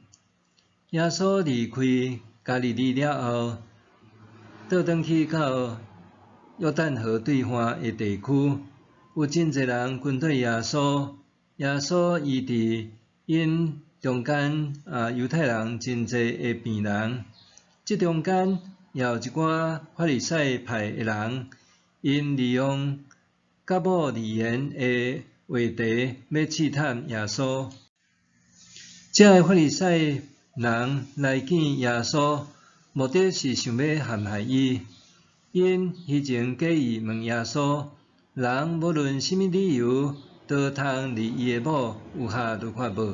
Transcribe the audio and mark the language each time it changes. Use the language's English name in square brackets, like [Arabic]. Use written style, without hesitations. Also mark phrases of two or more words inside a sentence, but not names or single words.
[Min Nan Chinese] 耶稣离开加利利了后，倒转去到约旦河对岸的地区，有真侪人跟对耶稣。耶稣医治因中间犹太人真侪的病人。这中间也有一寡法利赛派的人，因利用甲某离言的话题，要试探耶稣。这个法利赛人来见耶稣，目的是想要陷害伊。因虚情假意问耶稣：人无论什么理由，都通离伊的某有下律法无？